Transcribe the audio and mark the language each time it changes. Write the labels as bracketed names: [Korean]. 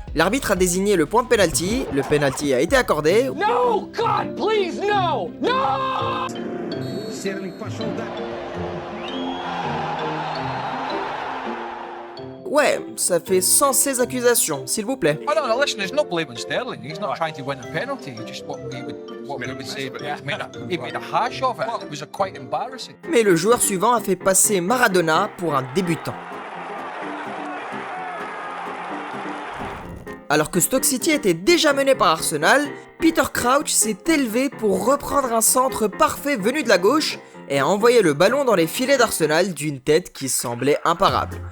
[French] L'arbitre a désigné le point de penalty, le penalty a été accordé. [English] No, God, please, no! No! [French] Ouais, ça fait sans ces accusations, s'il vous plaît. [English] Oh no, listen, there's no blame on Sterling. He's not trying to win a penalty. Just what we would say, but he made a hash of it. It was quite embarrassing. [French] Mais le joueur suivant a fait passer Maradona pour un débutant. Alors que Stoke City était déjà mené par Arsenal, Peter Crouch s'est élevé pour reprendre un centre parfait venu de la gauche et a envoyé le ballon dans les filets d'Arsenal d'une tête qui semblait imparable.